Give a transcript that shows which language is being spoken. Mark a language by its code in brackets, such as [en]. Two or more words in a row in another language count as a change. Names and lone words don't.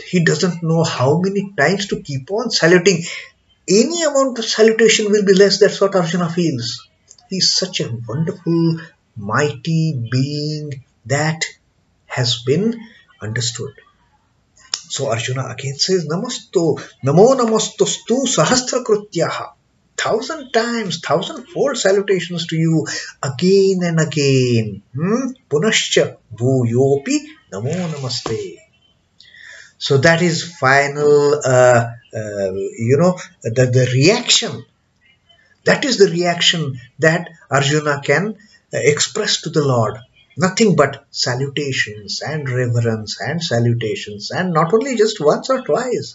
[en] He doesn't know how many times to keep on saluting. Any amount of salutation will be less. That's what Arjuna feels. He is such a wonderful, mighty being that has been understood. So Arjuna again says, [sa] namo namaste'stu sahasrakṛtvaḥ. [en] 1,000 times, 1,000-fold salutations to you again and again. [sa] Punaśca, bhūyo'pi, namo namaste. [en] So that is final, the reaction. That is the reaction that Arjuna can express to the Lord. Nothing but salutations and reverence and salutations, and not only just once or twice.